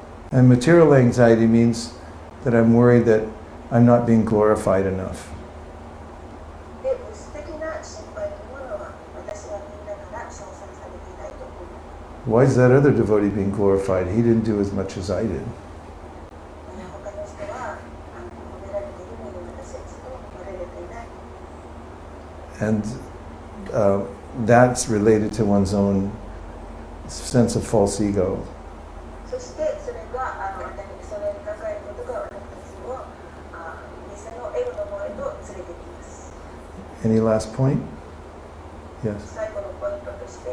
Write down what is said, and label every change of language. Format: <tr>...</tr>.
<en>And material anxiety means that I'm worried that I'm not being glorified enough.</en> <ja>で、物的な心配というものは、私はみんなから称賛されていないと思う。</ja> <en>Why is that other devotee being glorified? He didn't do as much as I did.</en> <ja>他の人は褒められているのに私はちょっと褒められていない。</ja> <en>And that's related to one's own sense of false ego.</en> <ja>そしてそれがそれに抱えることが私たちを偽のエゴの方へと連れてきます。</ja> <en>Any last point? Yes.</en> <ja>最後のポイントとして。</ja>